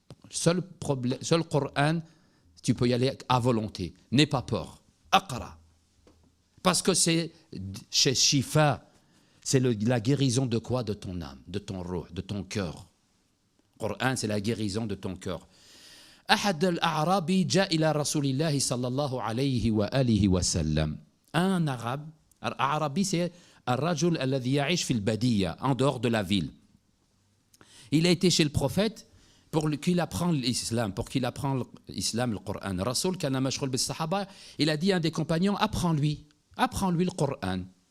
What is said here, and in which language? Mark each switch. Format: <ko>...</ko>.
<fr>Seul Coran, tu peux y aller à volonté. N'aie pas peur. Aqra. Parce que c'est chez Shifa, c'est la guérison de quoi? De ton âme, de ton ruh, de ton cœur. Coran, c'est la guérison de ton cœur.</fr> <ar>أحد الأعرابي جاء إلى رسول الله صلى الله عليه وآله وسلم.</ar> <fr>Un arabe, Arabi, c'est</fr> <ar>الرجل الذي يعيش في البادية,</ar> <fr>en dehors de la ville. Il a été chez le prophète pour qu'il apprenne l'islam, le Coran.</fr> <ar>Rasoul kana mashghul bis sahaba,</ar> <fr>il a dit à un des compagnons, apprends-lui le Coran.</fr>